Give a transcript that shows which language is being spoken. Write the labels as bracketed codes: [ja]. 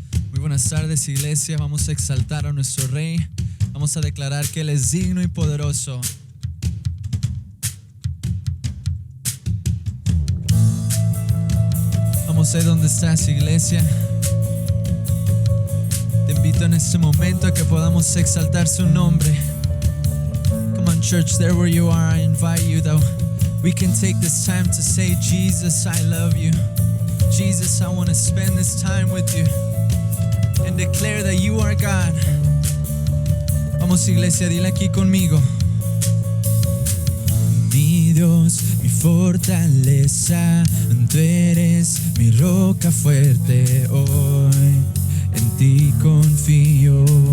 [es] Muy buenas tardes, iglesia. Vamos a exaltar a nuestro Rey. Vamos a declarar que Él es digno y poderoso. Vamos a ir donde estás, iglesia. Te invito en este momento a que podamos exaltar su nombre. [en] Come on, church, there where you are, I invite you that we can take this time to say, Jesus, I love you. Jesus, I want to spend this time with you and declare that you are God. [es] Vamos, iglesia, dile aquí conmigo. Mi Dios, mi fortaleza, tú eres mi roca fuerte hoy, en ti confío.